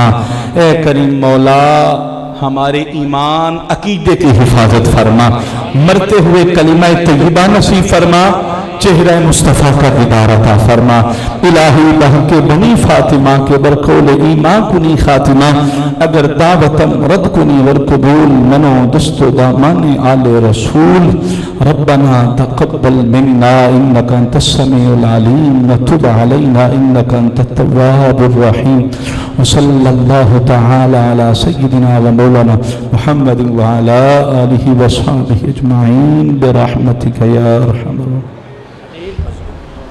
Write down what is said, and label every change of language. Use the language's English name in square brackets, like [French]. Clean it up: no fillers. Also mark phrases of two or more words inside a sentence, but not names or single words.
[Urdu] اے کریم مولا ہمارے ایمان عقیدے کی حفاظت فرما، مرتے ہوئے کلمہ طیبہ نصیب فرما، چہرہ مصطفیٰ کا دیدار عطا فرما۔ [Persian] الہی بہن کے بنی فاطمہ کے برکول ایمان کنی خاتمہ، اگر دعوتم رد کنی ورقبول منو دست و دامان آل رسول۔ [Arabic] ربنا تقبل منا انکا انت السمیع العلیم وتب علینا انکا انت التواب الرحیم، وصلی اللہ تعالی علی سیدنا و مولانا محمد وعلی آلہ وصحبہ اجمعین برحمتک یا ارحم الراحمین۔